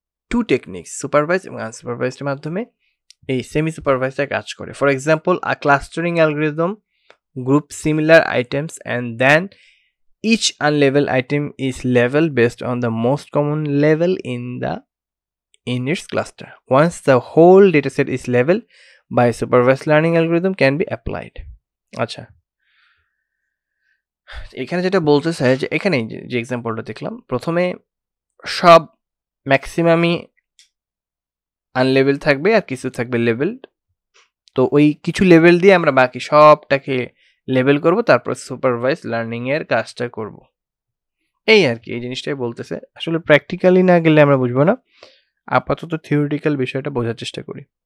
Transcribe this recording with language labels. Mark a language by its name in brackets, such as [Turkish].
[English] two techniques [Bangla] supervise এবং আনসুপারভাইজডের মাধ্যমে এই সেমি সুপারভাইজটা কাজ করে [English] For example a clustering algorithm group similar items and then each unlabeled item is labeled based on the most common label in its cluster. Once the whole dataset is labeled by a supervised learning algorithm can be applied. [Bangla] আচ্ছা এখানে যেটা বলতে চাই যে এখানে যে এক্সাম্পলটা দেখলাম প্রথমে সব ম্যাক্সিমামই আনলেবেল থাকবে আর কিছু থাকবে লেভেলড তো ওই কিছু লেভেল দিয়ে আমরা বাকি সবটাকে লেভেল করব তারপর সুপারভাইজ লার্নিং এর কাজটা করব এই আর কি এই জিনিসটাই বলতেছে আসলে প্র্যাকটিক্যালি না গেলে আমরা বুঝবো না আপাতত থিওরিটিক্যাল বিষয়টা বোঝার চেষ্টা করি